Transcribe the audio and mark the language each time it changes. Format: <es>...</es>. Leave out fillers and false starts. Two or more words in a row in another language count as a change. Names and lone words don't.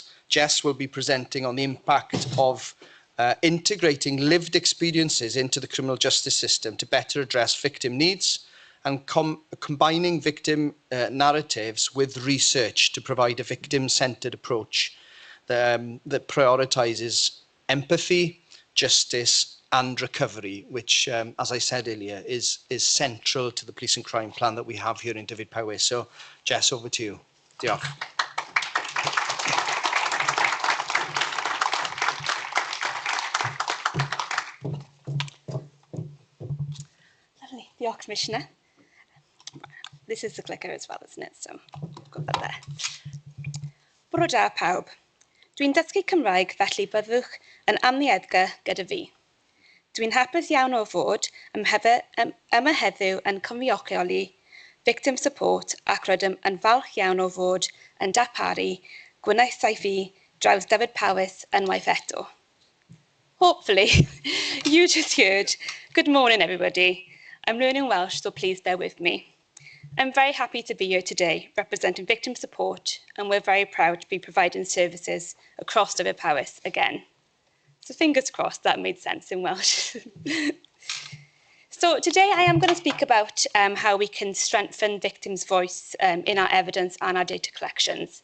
<en>Jess will be presenting on the impact of integrating lived experiences into the criminal justice system to better address victim needs, and combining victim narratives with research to provide a victim-centred approach that prioritises empathy, justice and recovery, which, as I said earlier, is central to the police and crime plan that we have here in Dyfed-Powys. So, Jess, over to you. Diolch. Lovely. Diolch, Commissioner. This is the clicker as well, isn't it? So, I've got that there.</en> <cy>Bore da pawb. Dwi'n dysgu Cymraeg, felly byddwch yn amnieddgar gyda fi. Dwi'n hapus iawn o fod yma heddiw yn cynrychioli victim support ac rydym yn falch iawn o fod yn darparu gwnaethau fi draws Dyfed-Powys unwaith eto.</cy> <en>Hopefully, you just heard, good morning everybody. I'm learning Welsh, so please bear with me. I'm very happy to be here today representing victim support, and we're very proud to be providing services across Dyfed-Powys again. So fingers crossed that made sense in Welsh. So today I am going to speak about how we can strengthen victims' voice in our evidence and our data collections.</en>